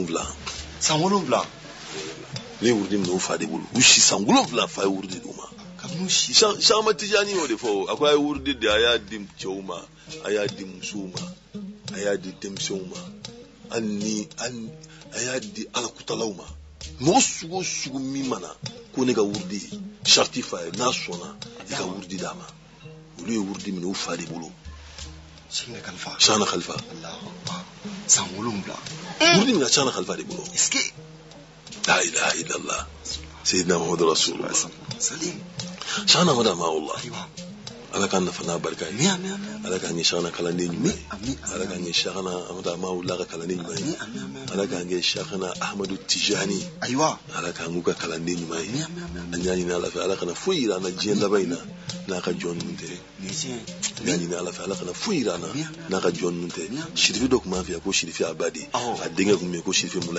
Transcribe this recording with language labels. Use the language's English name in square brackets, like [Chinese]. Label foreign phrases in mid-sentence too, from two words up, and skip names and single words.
[Bambara] 7 ne wurudi minɛ o fa de bolo u si san 7 fa ye wurudi d'u ma Shama Tijani y'o de fɔ a ko a ye wurudi de a y'a di cɛw ma a y'a di musow ma a y'a di denmisɛnw ma hali a y'a di alakutalaw ma mɔgɔ sugu o sugu min mana ko ne ka wurudi sharti fa ye n'a sɔnna i ka wurudi d'a ma olu ye wurudi minɛ o fa de bolo Shana Khalifa san 7 wurudi minɛ Shana Khalifa de bolo [Arabic] لا إله إلا الله سيدنا محمد رسول الله [Bambara] Shana mada ma'ullah ala ka nafa n'a barika ye ala k'an ye Shana kalanden ɲuman ye ala k'an ye Shana amada ma'ullah ka kalanden ɲuman ye ala k'an ye Shana Ahmadu Tijani ala k'an k'u ka kalanden ɲuman ye an y'a ɲini ala fɛ ala kana foyi yira an na diɲɛ laban in na n'a ka jɔn ninnu tɛ n y'a ɲini ala fɛ ala kana foyi yira an na n'a ka jɔn ninnu tɛ Shirifi dɔ tun b'an fɛ yan ko Shirifi Abadi a denkɛ tun bɛ yen ko Shirifi